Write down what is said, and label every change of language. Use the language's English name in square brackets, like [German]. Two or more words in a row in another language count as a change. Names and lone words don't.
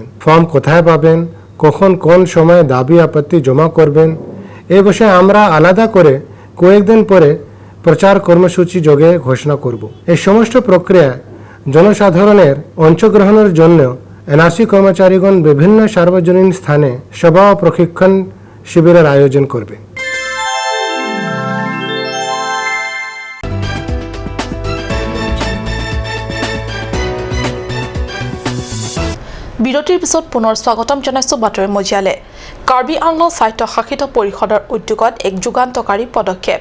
[Bangla] ফর্ম কোথায় পাবেন, কখন কোন সময়ে দাবি আপত্তি জমা করবেন, এই বিষয়ে আমরা আলাদা করে কয়েকদিন পরে প্রচার কর্মসূচি যোগে ঘোষণা করব। এই সমস্ত প্রক্রিয়া জনসাধারণের অংশগ্রহণের জন্য এনআরসি কর্মচারীগণ বিভিন্ন সার্বজনীন স্থানে সভা ও প্রশিক্ষণ শিবিরের আয়োজন করবে। [Assamese] বিৰতিৰ পিছত পুনৰ স্বাগতম জনাইছো বাতৰি মজিয়ালে। কাৰ্বি আংলং স্বায়ত্তশাসিত পৰিষদৰ উদ্যোগত এক যুগান্তকাৰী পদক্ষেপ।